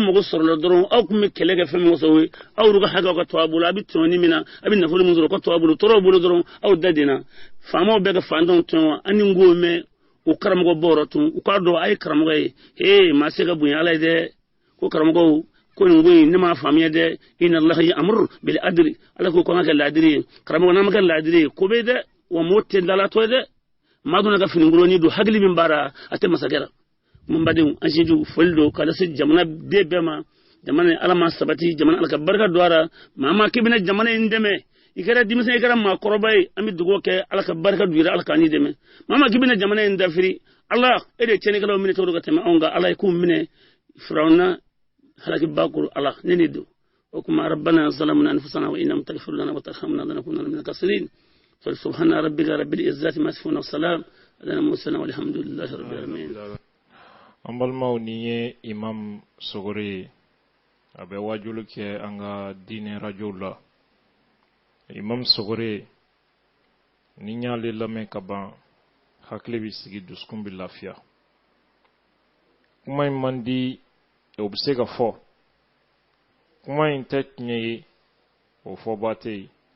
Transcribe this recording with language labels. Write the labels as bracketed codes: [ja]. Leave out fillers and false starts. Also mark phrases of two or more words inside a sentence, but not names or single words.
[bm] mago sɔrɔla dɔrɔn aw tun bɛ kɛlɛ kɛ fɛn min kɔsɔn ye aw ka hakɛw ka to a bolo a bɛ tɔɲɔni min na a bɛ nafolo min sɔrɔ o ka to a bolo tɔɔrɔw bolo dɔrɔn aw da denna faamaw bɛ ka fantanw tɔɲɔ an ni n k'o mɛn o karamɔgɔ bɔrɔ tun u k'a dɔn a ye karamɔgɔ ye maa se ka bonya ala ye dɛ ko karamɔgɔw ko nin ko in ne m'a faamuya dɛ [ar] إن الله يأمر بالعدل [bm] ala ko kan ka kɛ laadiri ye karamɔgɔ n'an ma kɛ laadiri ye ko bɛ dɛ wa mɔɔ tɛ dalatɔ ye dɛ maa donna ka finikoloni don hakili min baara a tɛ masakɛ la mun badenw an sinju foli don ka lase jamana den bɛɛ ma jamana ala ma sabati jamana ala ka barika don a la maa ma k'i bɛna jamana in dɛmɛ i kɛra denmisɛn i kɛra maakɔrɔba ye an bɛ dugawu kɛ ala ka barika don i la ala k'an ni dɛmɛ maa ma k'i bɛna jamana in dafiri ala e de ye tiɲɛnikɛlaw minɛ cogo ka tɛmɛ anw kan ala ye k'u minɛ firawuna halaki bakuru ala ne ni don o kuma [ar] ربنا ظلمنا أنفسنا وإن لم تغفر لنا وترحمنا لنكونن من الخاسرين سبحان ربك رب العزة عما يصفون وسلام على المرسلين والحمد لله رب العالمين [bm] an balimaw ni ye imam sogore a bɛ wajulu kɛ an ka diinɛ rajow la imam sogore ni n y'ale lamɛn ka ban hakili bɛ sigi dusukun bɛ lafiya kuma in man di o bɛ se ka fɔ kuma in tɛ tiɲɛ ye o fɔba tɛ yen